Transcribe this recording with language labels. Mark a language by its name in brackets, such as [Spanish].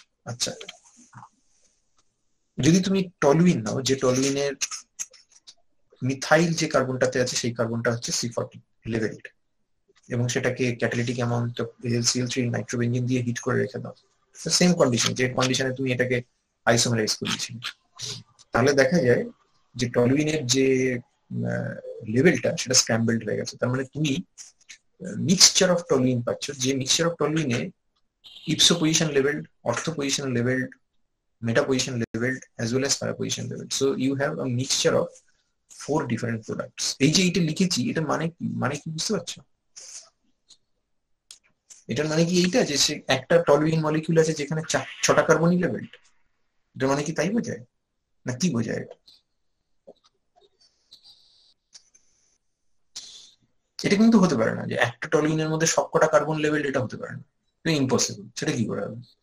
[Bangla] আচ্ছা, যদি তুমি টলুইন নাও, যে টলুইনের মিথাইল যে কার্বনটাতে আছে সেই কার্বনটা হচ্ছে C40 লেভেলড, এবং সেটাকে catalytic amount of HCl3 nitrobenzene দিয়ে হিট করে রেখে দাও, সেম কন্ডিশন যে কন্ডিশনে তুমি এটাকে আইসোমারাইজ করেছিলে, তাহলে দেখা যায় যে টলুইনের যে লেভেলটা সেটা স্ক্র্যাম্বলড হয়ে গেছে। তার মানে তুমি মিক্সচার অফ টলুইন পাচ্ছ, যে mixture of টলুইনে ইপসো position levelled, অর্থো position levelled, [English] meta position leveled as well as para position leveled. So you have a mixture of 4 different products. [Bangla] এই যে এটা লিখেছি, এটা মানে কি বুঝতে পারছো? এটার মানে কি এইটা যে একটা টলুইন মলিকিউল আছে যেখানে 6টা কার্বনই লেভেলড, এটা মানে কি তাই বোঝায় না কি বোঝায়? এটা কিন্তু হতে পারে না যে একটা টলুইনের মধ্যে সবকটা কার্বন লেভেলড, এটা হতে পারে না, এটা ইম্পসিবল। সেটা কি করে হবে?